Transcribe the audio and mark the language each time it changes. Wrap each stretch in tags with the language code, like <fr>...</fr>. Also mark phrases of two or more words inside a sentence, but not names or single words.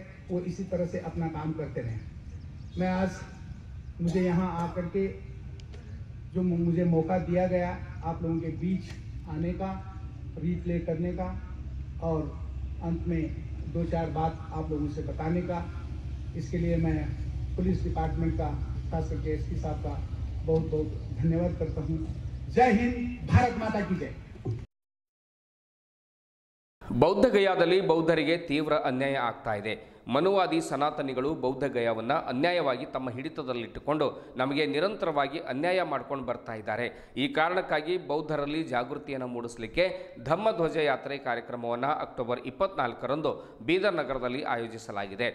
<hi>वो इसी तरह से अपना काम करते रहें। मैं आज मुझे यहाँ आकर के जो मुझे मौका दिया गया आप लोगों के बीच आने का, रिप्ले करने का और अंत में 2-4 बात आप लोगों से बताने का, इसके लिए मैं</hi> <en>police department</en> <hi>का खास करके एसपी साहब का बहुत बहुत धन्यवाद करता हूँ। जय हिंद, भारत माता की जय।</hi> <kn>ಬೌದ್ಧಗಯಾದಲ್ಲಿ ಬೌದ್ಧರಿಗೆ ತೀವ್ರ ಅನ್ಯಾಯ ಆಗ್ತಾ ಇದೆ. ಮನುವಾದಿ ಸನಾತನಿಗಳು ಬೌದ್ಧಗಯಾವನ್ನು ಅನ್ಯಾಯವಾಗಿ ತಮ್ಮ ಹಿಡಿತದಲ್ಲಿಟ್ಟುಕೊಂಡು ನಮಗೆ ನಿರಂತರವಾಗಿ ಅನ್ಯಾಯ ಮಾಡ್ಕೊಂಡು ಬರ್ತಾ ಇದ್ದಾರೆ. ಈ ಕಾರಣಕ್ಕಾಗಿ ಬೌದ್ಧರಲ್ಲಿ ಜಾಗೃತಿಯನ್ನು ಮೂಡಿಸಲಿಕ್ಕೆ ಧಮ್ಮಧ್ವಜ ಯಾತ್ರೆ ಕಾರ್ಯಕ್ರಮವನ್ನು ಅಕ್ಟೋಬರ್ 24ರಂದು ಬೀದರ್ ನಗರದಲ್ಲಿ ಆಯೋಜಿಸಲಾಗಿದೆ.</kn>